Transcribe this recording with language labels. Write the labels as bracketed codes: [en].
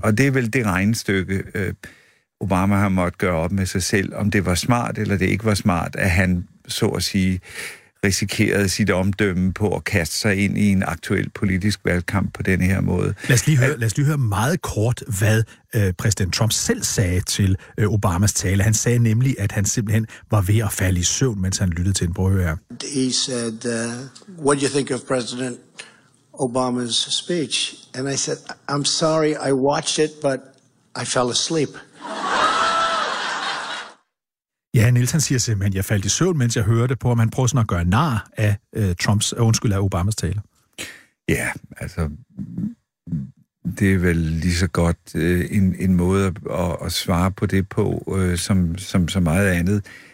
[da] Mm. Og det er vel det regnestykke, Obama har måttet gøre op med sig selv, om det var smart eller det ikke var smart, at han så at sige risikerede sit omdømme på at kaste sig ind i en aktuel politisk valgkamp på den her måde. Lad os lige høre meget kort, hvad præsident Trump selv sagde til Obamas tale. Han sagde nemlig, at han simpelthen var ved at falde i søvn, mens han lyttede til en brøhører. [en] He said, what do you think of President Obama's speech? And I said, I'm sorry, I watched it, but I fell asleep. [da] Ja, Niels, han siger simpelthen, jeg faldt i søvn, mens jeg hørte på, om han prøver sådan at gøre nar af Obamas tale. Ja, altså, det er vel lige så godt en måde at svare på det på, som så meget andet.